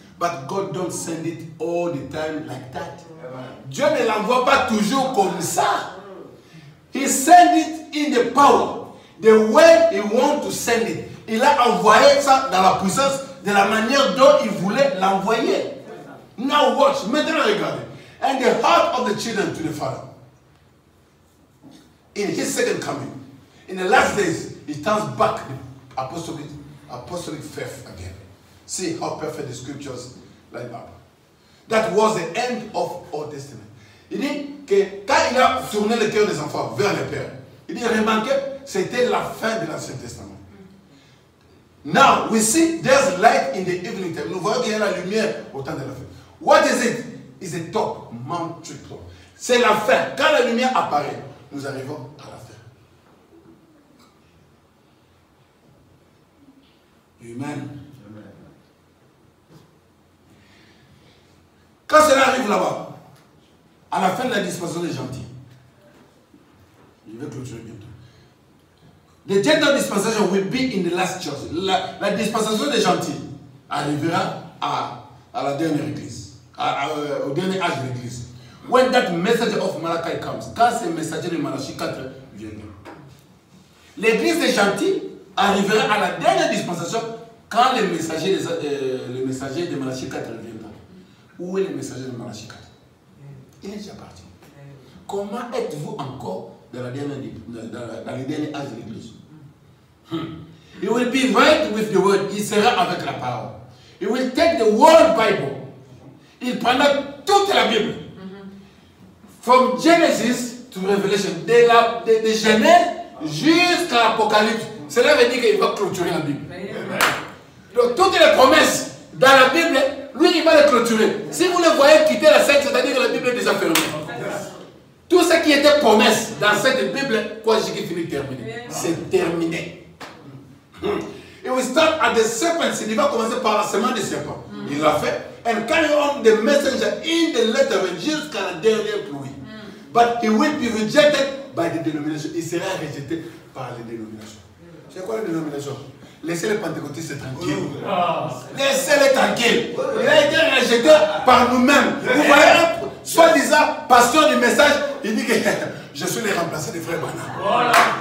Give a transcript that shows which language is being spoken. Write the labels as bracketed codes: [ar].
[en] But God don't send it all the time like that. [fr] Dieu ne l'envoie pas toujours comme ça. [en] He sent it in the power, the way he want to send it. [fr] Il a envoyé ça dans la puissance de la manière dont il voulait l'envoyer. [en] Now watch, [fr] maintenant regardez. [en] And the heart of the children to the father. In his second coming, in the last days, he turns back the apostolic faith again. See how perfect the scriptures line up. That was the end of Old Testament. [fr] Il dit que quand il a tourné le cœur des enfants vers le Père, il dit remarquez, c'était la fin de l'Ancien Testament. [en] Now we see there's light in the evening time. [fr] Nous voyons qu'il y a la lumière au temps de la fin. [en] What is it? It's the top, Mount Triple. [fr] C'est la fin. Quand la lumière apparaît, nous arrivons à la fin. Amen. Quand cela arrive là-bas, à la fin de la dispensation des gentils, je vais clôturer bientôt. [en] The gentle dispensation will be in the last church. [fr] La dispensation des gentils arrivera à la dernière église, au dernier âge de l'église. [en] When that message of Malachi comes, [fr] quand ce messager de Malachie 4 viendra. L'église des gentils arrivera à la dernière dispensation quand le messager de Malachie 4 viendra. Où est le messager de Malachie 4? Il est déjà parti. Comment êtes-vous encore dans le dernier âge de l'église? [en] He will be right with the word. [fr] Il sera avec la parole. [en] He will take the whole Bible. [fr] Il prendra toute la Bible. [en] From Genesis to Revelation. [fr] De Genèse jusqu'à l'Apocalypse. Cela veut dire qu'il va clôturer la Bible. Donc toutes les promesses dans la Bible, lui il va les clôturer. Si vous le voyez quitter la scène, c'est-à-dire que la Bible est déjà fermée. Tout ce qui était promesse dans cette Bible, quoi j'ai fini terminé. C'est terminé. [en] It will start at the serpent. [fr] Il va commencer par la semence du serpent. Il l'a fait. [en] And carry on the messenger in the letter [fr] jusqu'à la dernière pluie. [en] But he will be rejected by the denomination. [fr] Il sera rejeté par les dénominations. C'est quoi les dénominations? Laissez les pentecôtistes tranquilles. Laissez-les tranquilles. Il a été rejeté par nous-mêmes. Vous voyez, soi-disant pasteur du message, il dit que je suis le remplaçant des frères Branham. Voilà.